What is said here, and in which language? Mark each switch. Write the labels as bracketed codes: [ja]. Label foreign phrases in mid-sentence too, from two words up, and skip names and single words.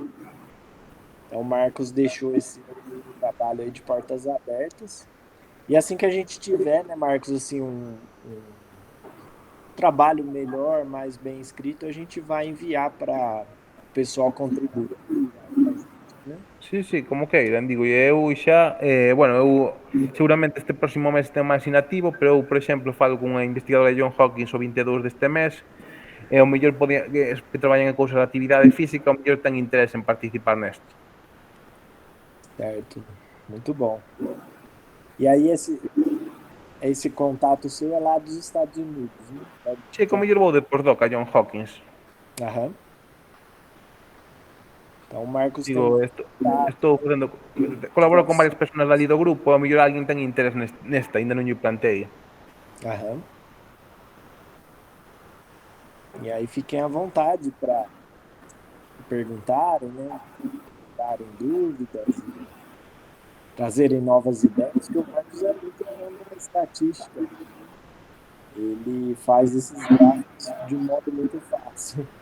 [pt] Então o Marcos deixou esse trabalho aí de portas abertas. E assim que a gente tiver, né, Marcos, assim, um trabalho melhor, mais bem escrito, a gente vai enviar para o pessoal contribuir com a gente, né? [gl] Sí, sí, como queiran, digo, e eu xa, bueno, eu seguramente este próximo mes ten máis inactivo, pero eu, por exemplo, falo cunha investigadora de John Hopkins o 22 deste mes, e ao mellor que traballan en cousas de actividade física, ao mellor ten interés en participar nesto. [pt] Certo, muito bom. E aí esse contato seu é lá dos Estados Unidos, né? [gl] Sí, que ao mellor vou de postdoc a John Hopkins. [pt] Aham. Então o Marcos tem [gl] Digo, estou facendo, colaboro con varias persoas dali do grupo, ao mellor alguén ten interés nesta, ainda non lle plantei. [pt] Aham. E aí fiquem à vontade para perguntarem, né? Darem dúvidas, trazerem novas ideias, que o Marcos é muito bom na estatística. Ele faz esses gráficos de um modo muito fácil.